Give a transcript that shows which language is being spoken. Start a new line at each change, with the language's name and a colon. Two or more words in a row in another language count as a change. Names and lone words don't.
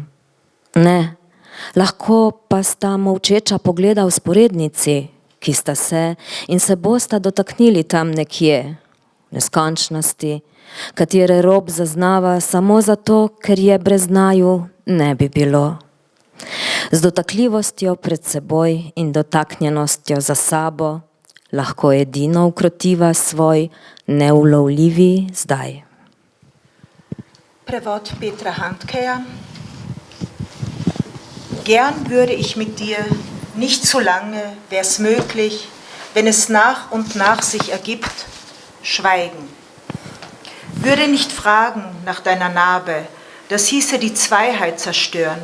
Slovenian: Ne, lahko pa sta molčeča pogleda vzporednici, ki sta se in se bosta dotaknili tam nekje, v neskončnosti, katere rob zaznava samo zato, ker je brez naju ne bi bilo. Z dotakljivostjo pred seboj in dotaknjenostjo za sabo lahko edino ukrotiva svoj neulovljivi zdaj. Prevod Petra Handkeja.
German: Gern würde ich mit dir, nicht zu lange, wär's möglich, wenn es nach und nach sich ergibt, schweigen. Würde nicht fragen nach deiner Narbe, das hieße die Zweiheit zerstören.